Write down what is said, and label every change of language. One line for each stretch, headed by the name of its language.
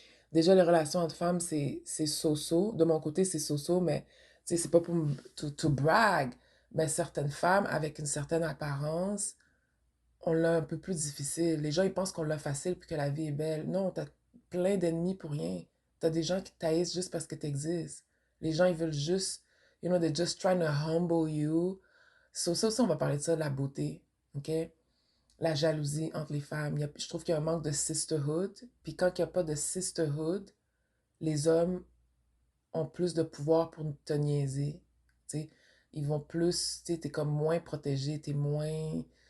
French: Déjà, les relations entre femmes, c'est so-so. De mon côté, c'est so-so, mais c'est pas pour to brag, mais certaines femmes, avec une certaine apparence, on l'a un peu plus difficile. Les gens, ils pensent qu'on l'a facile puis que la vie est belle. Non, t'as plein d'ennemis pour rien. T'as des gens qui taillissent juste parce que t'existes. Les gens, ils veulent juste,
English: they're just trying to humble you.
French: Ça aussi, on va parler de ça, de la beauté. OK? La jalousie entre les femmes. Je trouve qu'il y a un manque de sisterhood. Puis quand il n'y a pas de sisterhood, les hommes ont plus de pouvoir pour te niaiser. T'sais, ils vont plus, t'es comme moins protégé, t'es moins.